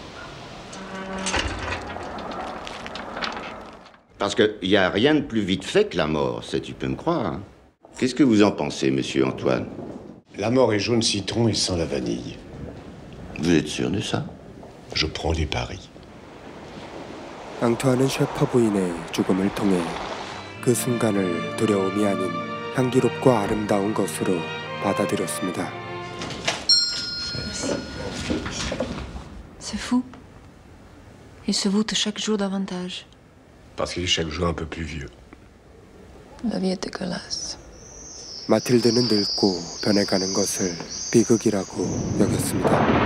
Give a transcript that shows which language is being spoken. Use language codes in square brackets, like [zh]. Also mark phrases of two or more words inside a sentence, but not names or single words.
[fr] Parce qu'il n'y a rien de plus vite fait que la mort, ça tu peux me croire. Hein. Qu'est-ce que vous en pensez, monsieur Antoine? La mort est jaune citron et sans la vanille. Vous êtes sûr de ça? Je prends les paris. [ko] 앙투안은 셰퍼 부인의 죽음을 통해 그 순간을 두려움이 아닌 향기롭고 아름다운 것으로 받아들였습니다. [fr] C'est fou. Il se voûte chaque jour davantage. Parce qu'il est chaque jour un peu plus vieux. La vie est dégueulasse. [ko] 마틸드는 늙고 변해가는 것을 비극이라고 여겼습니다.